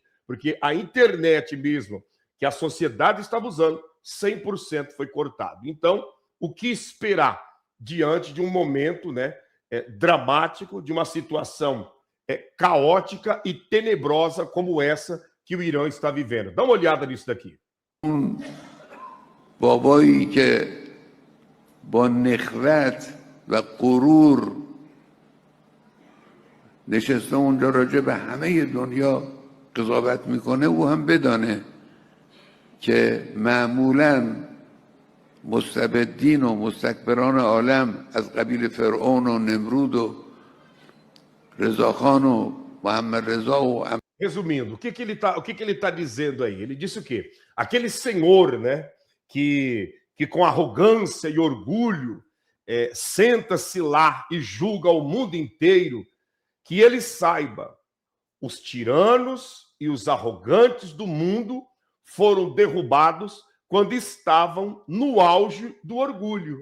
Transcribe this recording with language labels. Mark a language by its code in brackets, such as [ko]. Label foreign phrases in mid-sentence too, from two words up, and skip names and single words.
[pt] Porque a internet mesmo que a sociedade estava usando, 100% foi cortado. Então, o que esperar diante de um momento, né, dramático, de uma situação caótica e tenebrosa como essa que o Irã está vivendo. Dá uma olhada nisso daqui. [fa] بابایی که با نخوت و غرور نشسته اونجا راجع به همه دنیا قضاوت میکنه، او هم بدانه که معمولاً مستبدین و مستکبران عالم از قبیل فرعون و نمرود و رضاخان و محمد رضا و [pt] Resumindo, o que ele tá dizendo aí? Ele disse o quê? Aquele senhor, né, que com arrogância e orgulho senta-se lá e julga o mundo inteiro, que ele saiba, os tiranos e os arrogantes do mundo foram derrubados quando estavam no auge do orgulho.